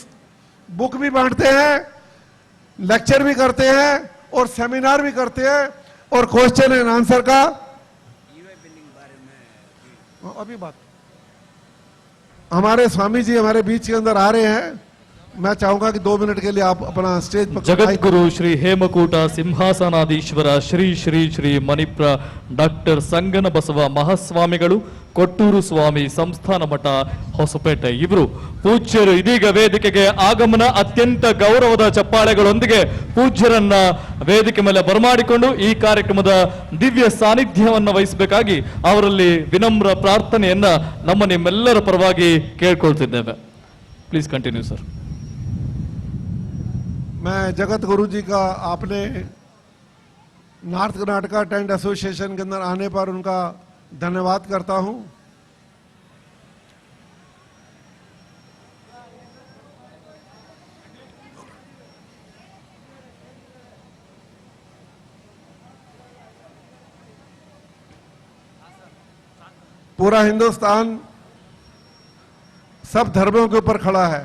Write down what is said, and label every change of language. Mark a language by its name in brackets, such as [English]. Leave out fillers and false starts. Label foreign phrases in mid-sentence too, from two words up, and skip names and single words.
[Hindi] बुक भी बांटते हैं, लेक्चर भी करते हैं और सेमिनार भी करते हैं और [English] question and answer [Hindi] का अभी बात। हमारे स्वामी जी हमारे बीच के अंदर आ रहे हैं, मैं चाहूंगा कि 2 मिनट के लिए आप अपना स्टेज पर। जगत गुरु श्री हेमकूट सिंहासनाधीश्वर श्री श्री श्री मणिप्र [Kannada] ಡಾಕ್ಟರ್ ಸಂಗನ ಬಸವ ಮಹಾಸ್ವಾಮಿಗಳು ಕೊಟ್ಟೂರು ಸ್ವಾಮಿ ಸಂಸ್ಥಾನ ಮಠ ಹೊಸಪೇಟೆ ಇವರು ಪೂಜ್ಯರು ಇದೀಗ ವೇದಿಕೆಗೆ ಆಗಮನ. ಅತ್ಯಂತ ಗೌರವದ ಚಪ್ಪಾಳೆಗಳೊಂದಿಗೆ ಪೂಜ್ಯರನ್ನ ವೇದಿಕೆ ಮೇಲೆ ಬರಮಾಡಿಕೊಂಡು ಈ ಕಾರ್ಯಕ್ರಮದ ದಿವ್ಯ ಸಾನ್ನಿಧ್ಯವನ್ನು ವಹಿಸಬೇಕಾಗಿ ಅವರಲ್ಲಿ ವಿನಮ್ರ ಪ್ರಾರ್ಥನೆಯನ್ನ ನಿಮ್ಮೆಲ್ಲರ ಪರವಾಗಿ ಕೇಳ್ಕೊಳ್ತಿದ್ದೇವೆ. [English] please continue sir. [Hindi] मैं जगत गुरु जी का आपने नॉर्थ कर्नाटका टेंट एसोसिएशन के अंदर आने पर उनका धन्यवाद करता हूं। पूरा हिंदुस्तान सब धर्मों के ऊपर खड़ा है।